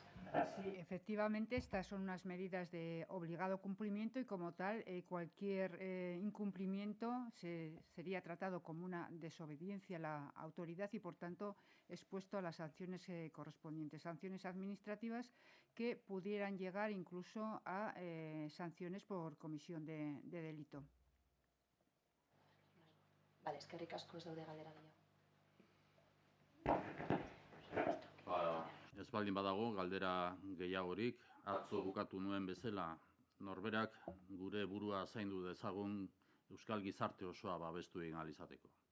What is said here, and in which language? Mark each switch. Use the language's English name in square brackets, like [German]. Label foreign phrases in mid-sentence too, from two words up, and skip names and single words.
[Spanish] Sí, efectivamente, estas son unas medidas de obligado cumplimiento y como tal cualquier incumplimiento sería tratado como una desobediencia a la autoridad y por tanto expuesto a las sanciones correspondientes, sanciones administrativas que pudieran llegar incluso a sanciones por comisión de delito. Vale, [Basque] eskerrik asko, ez daude galdera gehiago. Ez baldin badago, galdera gehiagorik, atzo bukatu nuen bezala, norberak gure burua zaindu dezagun euskal gizarte osoa babestu egin ahal izateko.